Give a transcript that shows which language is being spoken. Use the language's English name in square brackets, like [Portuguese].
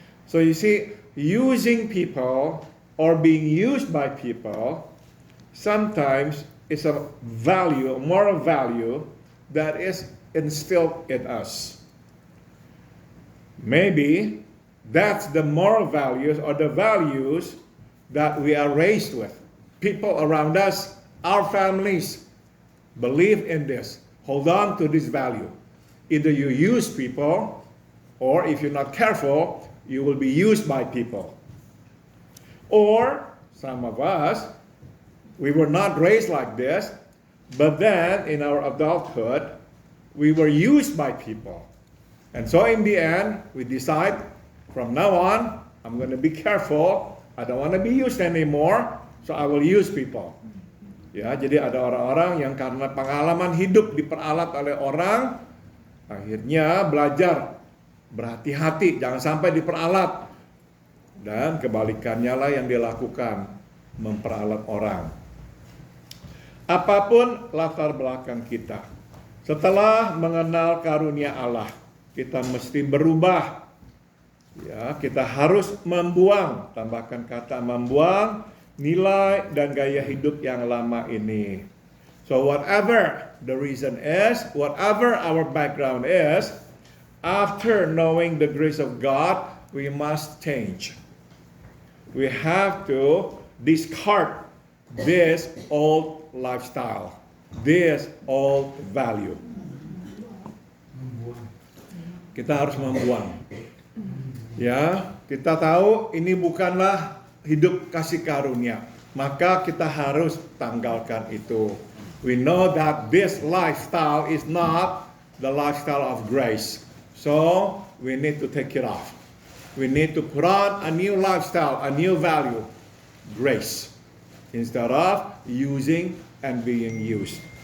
[English] So you see, using people or being used by people sometimes is a value, a moral value that is instilled in us. Maybe that's the moral values or the values that we are raised with. People around us, our families, believe in this. Hold on to this value. Either you use people, or if you're not careful, you will be used by people. Or some of us, we were not raised like this, but then in our adulthood, we were used by people. And so in the end, we decide, from now on, I'm going to be careful. I don't want to be used anymore, so I will use people. [Indonesian] Ya, jadi ada orang-orang yang karena pengalaman hidup diperalat oleh orang, akhirnya belajar berhati-hati, jangan sampai diperalat. Dan kebalikannya lah yang dilakukan, memperalat orang. Apapun latar belakang kita, setelah mengenal karunia Allah, kita mesti berubah. Ya, kita harus membuang, tambahkan kata membuang, nilai dan gaya hidup yang lama ini. [English] So whatever the reason is, whatever our background is, after knowing the grace of God, we must change. We have to discard this old lifestyle, this old value. [Indonesian] Kita harus membuang. Ya, kita tahu ini bukanlah hidup kasih karunia, maka kita harus tanggalkan itu. [English] We know that this lifestyle is not the lifestyle of grace, so we need to take it off. We need to put on a new lifestyle, a new value, grace, instead of using and being used.